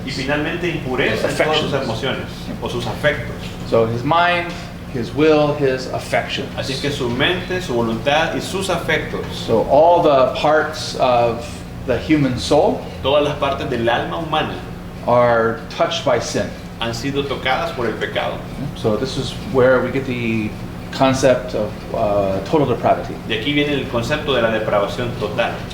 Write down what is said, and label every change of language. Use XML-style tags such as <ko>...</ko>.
<es>Y finalmente impureza en todas sus emociones o sus afectos.</es> <en>So his mind, his will, his affections.</en> <es>Así que su mente, su voluntad y sus afectos,</es> <en>So all the parts of the human soul</en> <es>todas las partes del alma humana,</es> <en>are touched by sin.</en> <es>han sido tocadas por el pecado.</es> <en>So this is where we get the concept of total depravity.</en> <es>De aquí viene el concepto de la depravación total.</es>